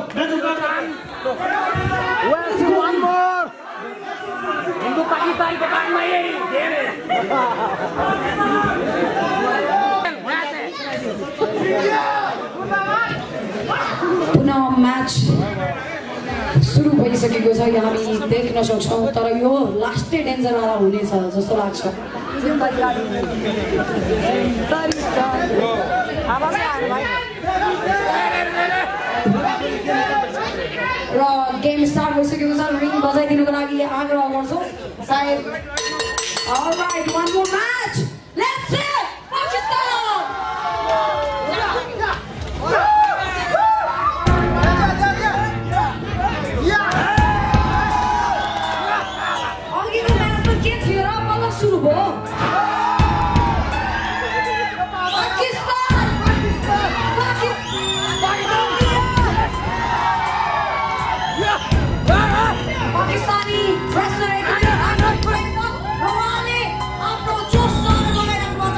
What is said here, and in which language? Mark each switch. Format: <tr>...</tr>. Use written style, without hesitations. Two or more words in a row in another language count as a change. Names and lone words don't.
<hi>मैं पाकिस्तान को काटना यही</hi> <ne>पुनः मैच सुरु भइसकेको छ। यहाँ हामी देख्न सक्छौँ, तर यो लास्टै डेन्जरवाला हुनेछ जस्तो लाग्छ। र</ne> <en>game start</en> <ne>भइसकेको छ। रिङ बजाइदिनुको लागि आग्रह गर्छौँ सायद।</ne> <en>Alright, one more match. Let's see Pakistan.</en> <ne>अघिको म्याचमा के थियो र? बल्ल सुरु भयो। पाकिस्तानी रेसलर उहाँले आफ्नो जोस लगाइराख्नु भएको छ।</ne>